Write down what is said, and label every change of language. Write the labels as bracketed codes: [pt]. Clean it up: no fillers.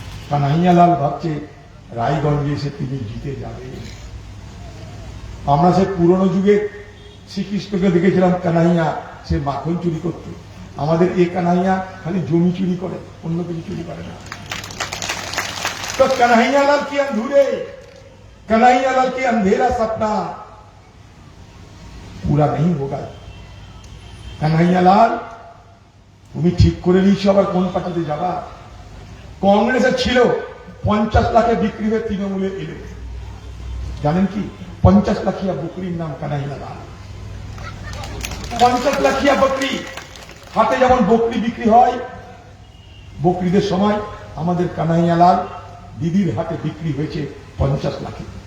[bn] কানহাইয়া লাল ভাবছে রায়গঞ্জে এসে তিনি জিতে যাবে। আমরা সে পুরনো যুগে শ্রীকৃষ্ণকে দেখেছিলাম কানহাইয়া সে মাখন চুরি করত, আমাদের এ কানহাইয়া খালি জমি চুরি করে, অন্য কিছু চুরি করে না। [hi] तो कन्हैया लाल की अधूरे, कन्हैया लाल की अंधेरा सपना पूरा नहीं होगा। [bn] कन्हैया लाल তুমি ঠিক করে নিয়েছো আবার কোন পার্টিতে যাবা। কংগ্রেসে ছিল 50 লাখে বিক্রি হয়ে তৃণমূলে এলে, জানেন কি 50 লাখিয়া বকরির নাম কানহাইয়া লাল। 50 লাখিয়া বকরি, হাটে যেমন বকরি বিক্রি হয়, বকরিদের সময় আমাদের কানহাইয়া লাল দিদির হাতে বিক্রি হয়েছে 50 লাখে।